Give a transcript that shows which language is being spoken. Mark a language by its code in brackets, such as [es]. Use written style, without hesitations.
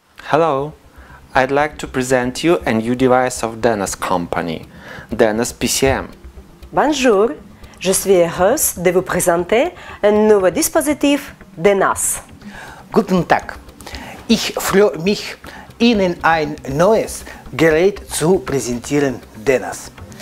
[en] Hello, I'd like to present you a new device of Denos company, Denos PCM. [fr] Bonjour, je suis heureuse de vous présenter un nouveau dispositif Denos. [de] Guten Tag, ich freue mich, Ihnen ein neues Gerät zu präsentieren, Denos.